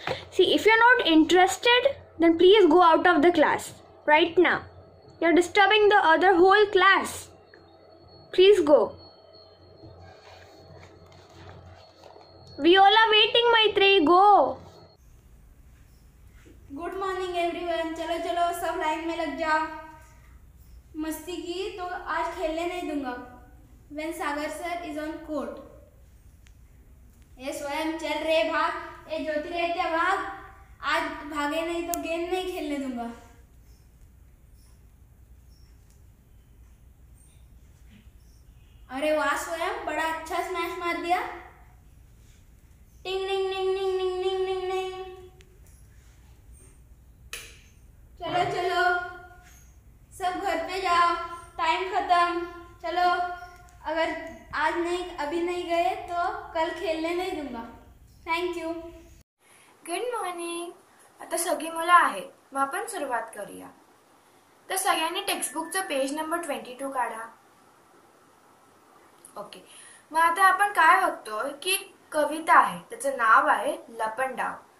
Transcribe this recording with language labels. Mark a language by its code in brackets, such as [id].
[en] See, if you're not interested, then please go out of the class right now. You're disturbing the other whole class. Please go. We all are waiting, Maitreyi. Go. Good morning everyone. [hi] चलो चलो सब line में लग जाओ. मस्ती की तो आज खेलने नहीं दूंगा. [en] When Sagar sir is on court. [hi] ये स्वयं चल रहे भाग. ये ज्योति रहते भाग. आज भागे नहीं तो गेम नहीं खेलने दूंगा. अरे वाह स्वयं, बड़ा अच्छा स्मैश मार दिया. टिंग टिंग टिंग टिंग टिंग टिंग टिंग टिंग. चलो चलो सब घर पे जाओ. टाइम खत्म. चलो, अगर आज नहीं अभी नहीं गए तो कल खेलने नहीं दूंगा. [en] Thank you. Good morning. [mr] आता सगळी मुलं आहेत, मग आपण सुरुवात करूया. तर सगळ्यांनी टेक्स्टबुकचं पेज नंबर 22 काढा. ओके, मग आता आपण काय बघतोय की कविता आहे, त्याचं नाव आहे लपंडाव.